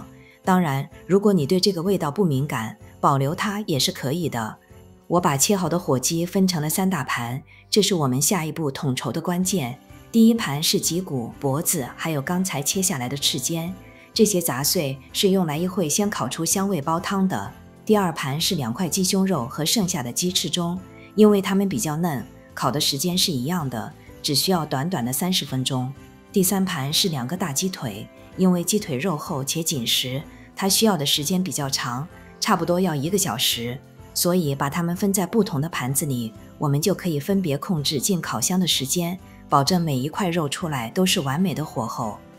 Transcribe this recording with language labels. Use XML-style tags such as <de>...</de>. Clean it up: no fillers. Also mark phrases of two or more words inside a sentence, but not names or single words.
<zh>當然，如果你對這個味道不敏感，保留它也是可以的。我把切好的火雞分成了3大盤，這是我們下一步統籌的關鍵。第一盤是脊骨、脖子，還有剛才切下來的翅尖，這些雜碎是用來一會先烤出香味煲湯的。第二盤是2塊雞胸肉和剩下的雞翅中，因為它們比較嫩，烤的時間是一樣的，只需要短短的30分鐘。第3盤是2個大雞腿，因為雞腿肉厚且緊實，它需要的時間比較長，差不多要1個小時，所以把它們分在不同的盤子裡，我們就可以分別控制進烤箱的時間，保證每一塊肉出來都是完美的火候。</zh>